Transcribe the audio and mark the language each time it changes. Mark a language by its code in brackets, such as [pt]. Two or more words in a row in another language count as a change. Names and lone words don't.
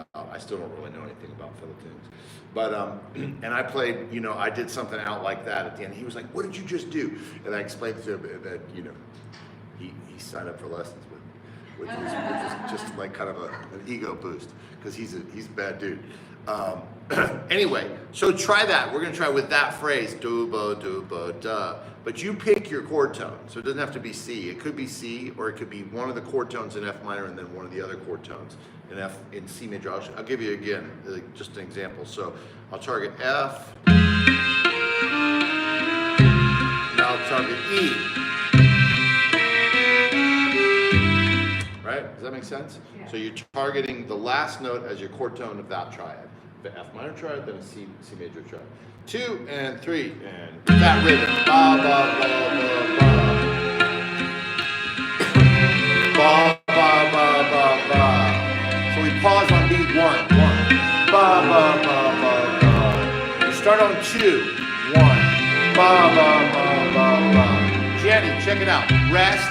[en] I still don't really know anything about fiddle tunes. But, and I played, you know, I did something out like that at the end. He was like, "What did you just do?" And I explained to him that, you know, he signed up for lessons with me, which is just like kind of an ego boost, because he's a bad dude. Anyway, so try that. We're gonna try with that phrase, do-ba, da. But you pick your chord tone, so it doesn't have to be C. It could be C, or it could be one of the chord tones in F minor and then one of the other chord tones in C major. I'll give you again, just an example. So I'll target F, now I'll target E. Right? Does that make sense? Yeah. So you're targeting the last note as your chord tone of that triad. The F minor triad, then a C major triad. 2 and 3, and that rhythm. Ba ba ba ba ba. Ba ba ba ba ba. So we pause on beat 1. 1. Ba ba ba ba ba. We start on 2. 1. Ba ba ba ba ba. Jenny, check it out. Rest.